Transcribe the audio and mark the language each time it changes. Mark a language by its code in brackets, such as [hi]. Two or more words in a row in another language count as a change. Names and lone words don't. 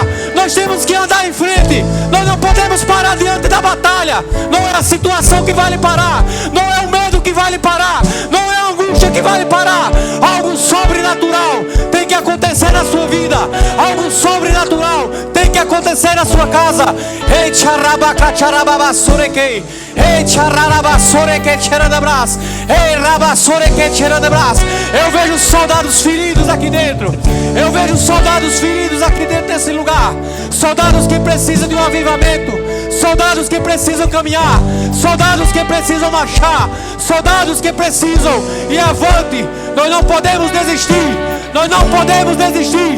[pt] Nós temos que andar em frente. Nós não podemos parar diante da batalha. Não é a situação que vai lhe parar. Não é o medo que vai lhe parar. Não é a angústia que vai lhe parar. Algo sobrenatural tem que acontecer na sua vida. Algo sobrenatural tem que acontecer na sua casa. Ei, charabacacharababassureke. Ei, chararabassureke tirandabras. Ei, rabassureke tirandabras. Eu vejo soldados feridos aqui dentro. Eu vejo soldados feridos aqui dentro desse lugar. Soldados que precisam de um avivamento. Soldados que precisam caminhar. Soldados que precisam marchar. Soldados que precisam ir avante. Nós não podemos desistir. Nós não podemos desistir.